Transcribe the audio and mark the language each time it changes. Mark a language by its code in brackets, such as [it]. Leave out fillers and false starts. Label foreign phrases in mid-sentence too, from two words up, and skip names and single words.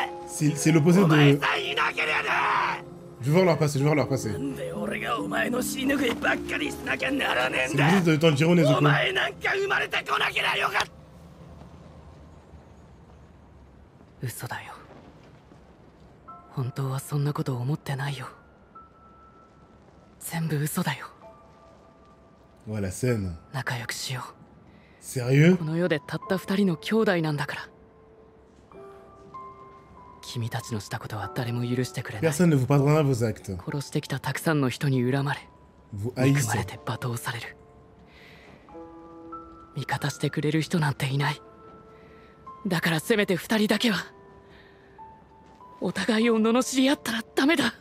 [fr] C'est l'opposé [ja] お前 [fr] de... [ja] さえいなければな。 [fr] Je veux voir leur passé, je veux voir leur passé. [ja] なんで俺がお前の死ぬぐいばっかりしなきゃならねえん [fr] C'est [ja] だ。 [fr] l'opposé de Tanjiro [ja] お [fr] Nezuko. [ja] 前なんか生まれてこなけりゃよかった。嘘だよ。本当はそんなこと思ってないよ。全部嘘だよ。 [fr] Ouais, la scène. [ja] 仲良くしよ [fr] Sérieux? [ja] う。この世でたった2人の兄弟なんだから。君たちのしたことは誰も許してくれない。 [fr] Personne ne vous pardonnera vos actes. [ja] 殺してきたたくさんの人に恨まれ、 [fr] Vous [ja] 憎まれ [fr] haïssez. [ja] て罵倒される。味方してくれる人なんていない。だからせめて2人だけはお互いを罵り合ったらダメだ。